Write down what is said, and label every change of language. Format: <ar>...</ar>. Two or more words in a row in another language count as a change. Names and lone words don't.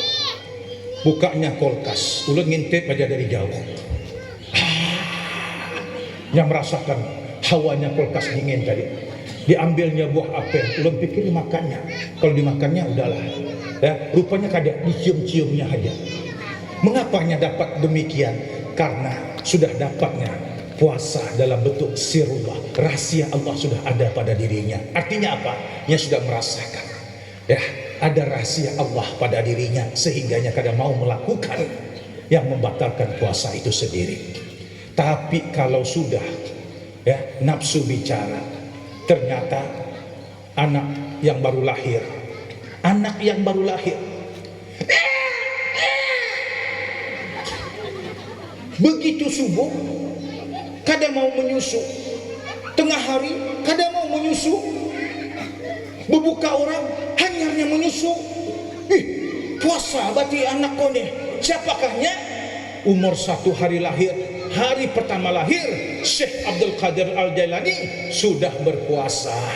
<bjn>Bukanya kulkas, ulun ngintip aja dari jauh.</bjn> <id>Yang merasakan hawanya kulkas dingin tadi.</id> <bjn>Diambilnya buah apel, ulun pikir dimakannya. Kalau dimakannya udahlah. Ya, rupanya kada, dicium-ciumnya aja.</bjn> <id>Mengapanya dapat demikian? Karena sudah dapatnya puasa dalam bentuk sirullah. Rahasia Allah sudah ada pada dirinya. Artinya apa? Dia sudah merasakan. Ya, ada rahasia Allah pada dirinya sehingganya kadang mau melakukan yang membatalkan puasa itu sendiri. Tapi kalau sudah ya nafsu bicara, ternyata anak yang baru lahir begitu subuh kadang mau menyusu, tengah hari kadang mau menyusu, berbuka orang hanyarnya menyusu. Puasa berarti anak kau nih. Siapakahnya? Umur 1 hari lahir, hari pertama lahir Syekh Abdul Qadir Al-Jailani sudah berpuasa.</id>